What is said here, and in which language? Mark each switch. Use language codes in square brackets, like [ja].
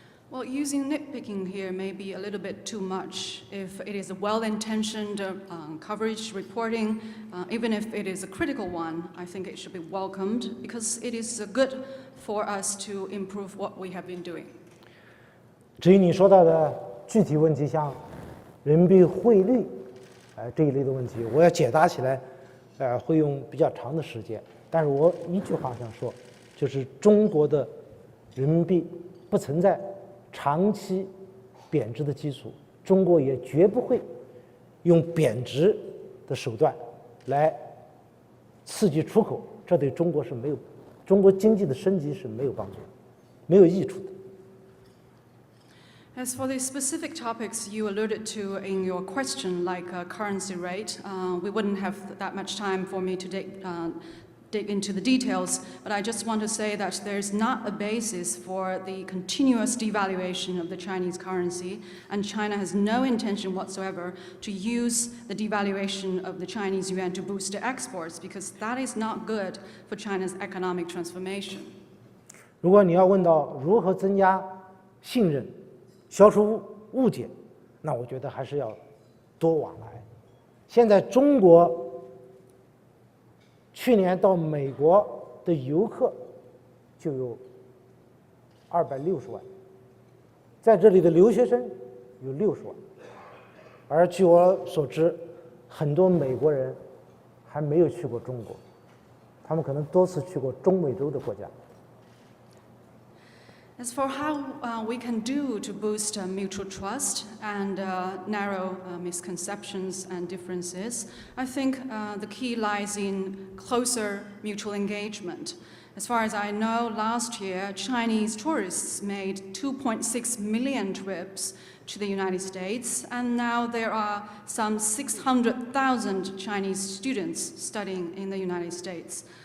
[en] Well, using nitpicking here may be a little bit too much. If it is a well-intentioned coverage reporting, even if it is a critical one, I think it should be welcomed because it is good for us to improve what we have been doing. [zh] 至于你说到的具体问题，像人民币汇率，这一类的问题，我要解答起来，会用比较长的时间。但是我一句话想说，就是中国的人民币不存在长期贬值的基础，中国也绝不会用贬值的手段来刺激出口，这对中国经济的升级是没有帮助的，没有益处的。 [en] As for the specific topics you alluded to in your question, like currency rate, we wouldn't have that much time for me to dig into the details, but I just want to say that there's not a basis for the continuous devaluation of the Chinese currency, and China has no intention whatsoever to use the devaluation of the Chinese yuan to boost the exports, because that is not good for China's economic transformation. [zh] 如果你要问到如何增加信任，消除误解，那我觉得还是要多往来。现在中国去年到美国的游客就有260万，在这里的留学生有60万，而据我所知，很多美国人还没有去过中国，他们可能多次去过中美洲的国家。 [en] As for how we can do to boost mutual trust and narrow misconceptions and differences, I think the key lies in closer mutual engagement. As far as I know, last year, Chinese tourists made 2.6 million trips to the United States, and now there are some 600,000 Chinese students studying in the United States.